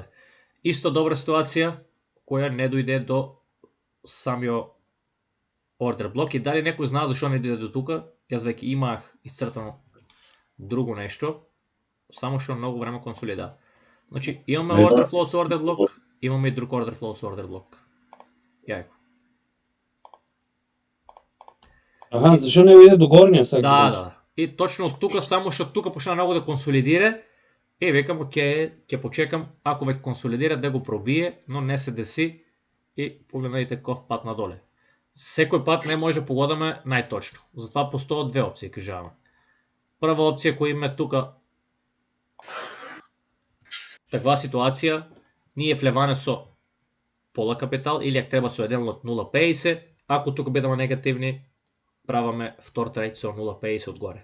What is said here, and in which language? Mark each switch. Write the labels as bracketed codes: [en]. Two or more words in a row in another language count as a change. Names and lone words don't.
[mk] Исто добра ситуација, која не дојде до самиот [en] order block [mk] и дали некој знае зашо не дојде до тука, јас веќе имах исцртано друго нешто, само што многу време консолида. Значи, имаме [en] order flow [mk] со [en] order block, [mk] имаме и друг [en] order flow [mk] со [en] order block. [mk] Јајко. Аха, зашо не дојде до горниот сега? Да. [bg] И точно от тук, само защото тук почна много да консолидира, [mk] и викам, окей, ќе почекам, ако век консолидира да го пробие, но не се деси и погледнайте какъв пат надоле. Секој пат не може да погодаме най-точно. Затова постоят две опции, кажаваме. Прва опция, која има тука таква ситуација, ние влеваме со пола капитал или ако треба со 1 лот 0,50, ако тука бидеме негативни, праваме втор трейд со 0,50 отгоре.